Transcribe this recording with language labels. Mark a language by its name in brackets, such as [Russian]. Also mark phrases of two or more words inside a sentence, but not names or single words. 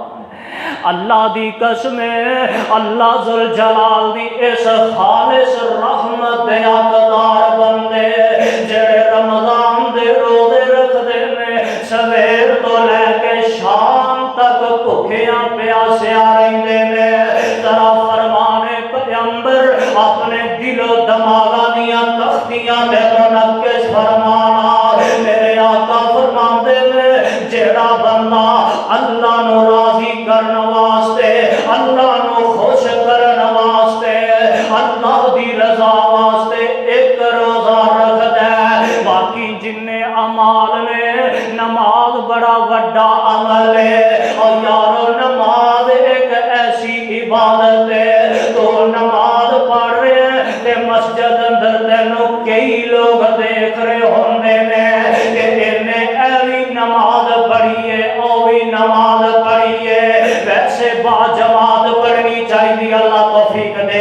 [Punjabi] اللہ دی قسم ہے، اللہ ذوالجلال دی اس خالص رحمت دے حقدار بندے جڑے رمضان دے روزے رکھدے نے، سویر تو لے کے شام تک بھکھیاں پیاسیاں رہندے نے، ذرا فرمانے پیغمبر اپنے دل و دماغاں دیاں تختیاں تے منقش فرمانا۔ میرے آقا فرماندے نے جڑا بندہ اللہ نو راضی کرن واسطے، اللہ نو خوش کرن واسطے، اللہ دی رضا واسطے ایک روزہ رکھدا ہے، باقی جننے اعمال نے، نماز بڑا وڈا عمل ہے، اور یارو نماز ایک ایسی عبادت ہے، تو نماز پڑھ رہے ہیں تے مسجد اندر تینوں کئی لوگ دیکھ رہے ہوندے نے کہ انہیں ایوی نماز پڑھی ہے، اوی نماز پڑھی ہے، ویسے با جماعت پڑھنی چاہیے، اللہ توفیق دے۔